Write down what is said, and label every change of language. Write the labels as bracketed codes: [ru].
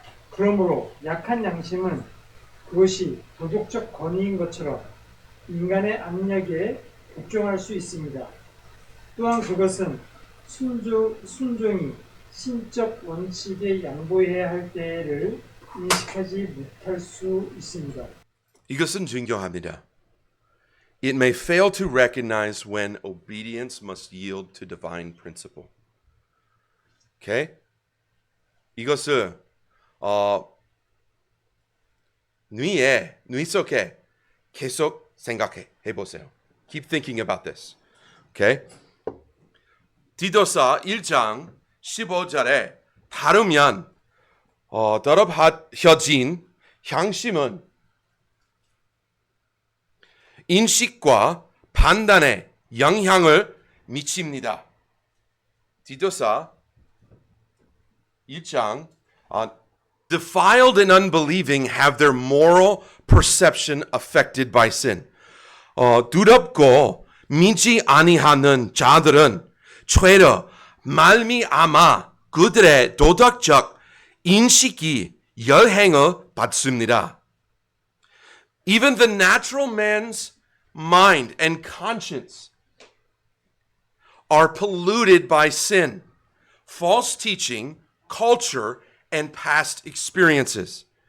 [ko] 그러므로 약한 양심은 그것이 도덕적 권위인 것처럼 인간의 압력에 복종할 수 있습니다. 또한 그것은 순종이 신적 원칙에 양보해야 할 때를 인식하지 못할 수 있습니다. 이것은 중요합니다. [en] It may fail to recognize when obedience must yield to divine principle. Okay? [ko] 이것을 뇌 속에 계속 생각해 보세요. [en] Keep thinking about this. Okay? [ko] 디도서 1장 15절에 따르면 더럽혀진 양심은 인식과 판단에 영향을 미칩니다. 디도서 1장 [en] defiled and unbelieving have their moral perception affected by sin. [ko] 두렵고 믿지 아니하는 자들은 죄로 말미암아 그들의 도덕적 인식이 열행을 받습니다. [en] Even the natural man's mind and conscience are polluted by sin, false teaching, culture, and past experiences.